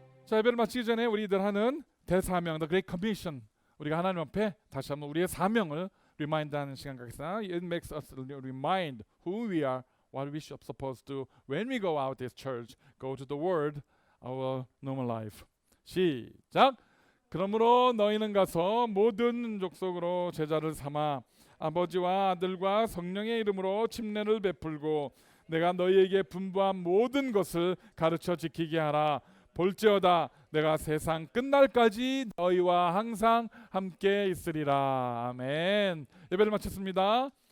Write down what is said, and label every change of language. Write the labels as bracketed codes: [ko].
[ko] 자, 예배를 마치기 전에 우리들 하는 대사명, The Great Commission, 우리가 하나님 앞에 다시 한번 우리의 사명을 리마인드하는 시간 갖겠습니다. [en] It makes us remind who we are, what we are supposed to when we go out this church, go to the world, our normal life. [ko] 시작. 그러므로 너희는 가서 모든 족속으로 제자를 삼아 아버지와 아들과 성령의 이름으로 침례를 베풀고 내가 너희에게 분부한 모든 것을 가르쳐 지키게 하라. 볼지어다 내가 세상 끝날까지 너희와 항상 함께 있으리라. 아멘. 예배를 마쳤습니다.